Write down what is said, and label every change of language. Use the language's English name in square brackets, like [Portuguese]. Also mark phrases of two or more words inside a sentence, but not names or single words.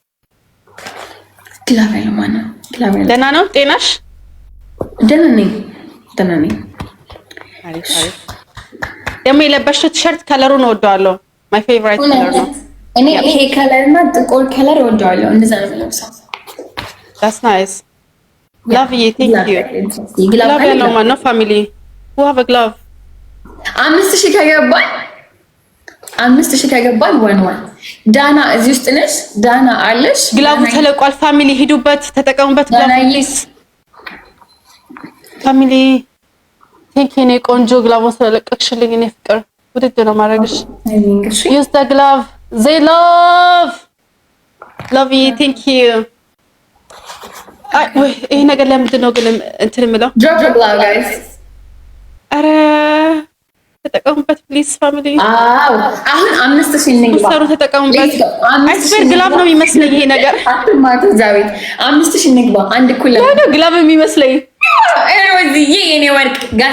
[Amharic] ግላብ ያለው ማን ነው? ግላብ ያለው ደህና ነው ጤናሽ? ደህና ነኝ። አሪፍ ደግሞ የለበሽው ቲሸርት ከለሩን እወደዋለሁ። [English] my favorite color [Amharic] ነው። እኔ ይሄ ከለር እና ጥቁር ከለር እወደዋለሁ። እንደዛ ነው የምለብሰው። [English] That's nice. Love you. Thank you. [Amharic] ግላብ ያለው ማን ነው? ፋሚሊ [English] who have a glove [Amharic] 5000 ከገባን ዋን ዳና እዚህ ውስጥ ነሽ። ዳና አለሽ። ግላቡ ተለቋል። ፋሚሊ ሂዱበት፣ ተጠቀሙበት። ግላቡ ፋሚሊ [English] thank you [Amharic] ቆንጆ ግላቡን ስለለቀቅሽልኝ እኔ ፍቅር ውድድ ነው ማድረግሽ። [English] use the glove they love you thank you። [Amharic] አይ ወይ ይሄ ነገር ለምንድን ነው ግን እንትን የምለው? [English] drop the glove guys። [Amharic] አረ ተጠቀሙበት [English] please family። [Amharic] አዎ አሁን 5000 ንግባ ሰሩ ተጠቀሙበት። አይስበር ግላቭ ነው የሚመስለኝ ይሄ ነገር። አትማቱ ዛሬ 5000 ንግባ። አንድ ኩል ነው ግላቭ የሚመስለኝ። ኤሮዚ የኔ ወርቅ ጋስ